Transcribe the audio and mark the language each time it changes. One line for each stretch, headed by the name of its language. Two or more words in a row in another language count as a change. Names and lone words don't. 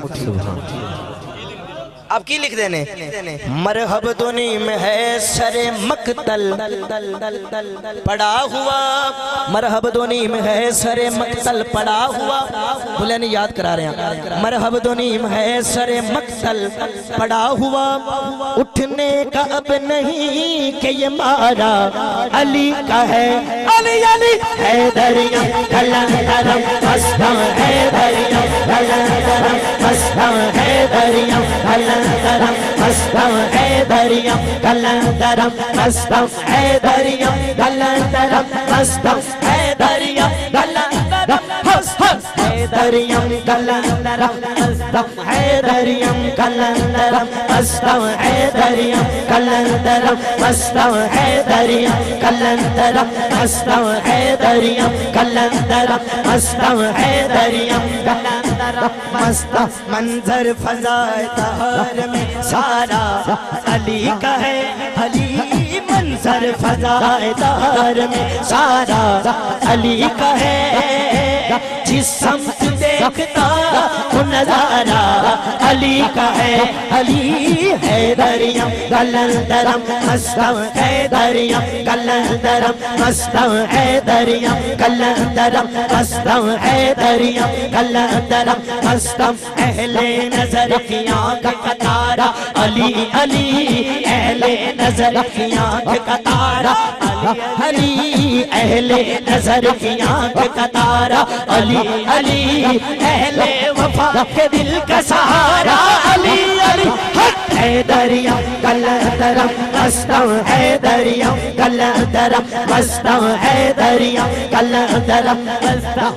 Urdu: اب کی لکھ دینے مرحب دنیم ہے سر مقتل پڑا ہوا مرحب دنیم ہے سر مقتل پڑا ہوا بھولے نہیں یاد کرا رہے ہیں مرحب دنیم ہے سر مقتل پڑا ہوا اٹھنے کا اب نہیں کہ یہ مارا علی کا ہے علی علی
Persian: حیدریم کلندرم مستم حیدریم کلندرم مستم حیدریم کلندرم مستم حیدریم کلندرم مستم حیدریم کلندرم مستم حیدریم کلندرم مستم حیدریم کلندرم مستم حیدریم کلندرم مستم حیدریم کلندرم مستم حیدریم کلندرم مستم حیدریم کلندرم مستم حیدریم کلندرم مستم
Urdu: منظر فضائے طہر میں سارا علی کا ہے علی منظر فضائے طہر میں سارا علی کا ہے جس سمت دیکھتا وہ نظارہ علی کا ہے علی حیدریم
Persian: کلندرم مستم حیدریم کلندرم مستم حیدریم کلندرم مستم حیدریم کلندرم مستم اہل
Urdu: نظر کی آنکھ کا تارا علی علی اہل نظر کی آنکھ کا تارا علی اہل نظر کی آنکھ کا تارا علی علی اہل وفا کے دل کا سہارا علی علی
Persian: حیدریم کلندرم مستم حیدریم کلندرم مستم حیدریم کلندرم مستم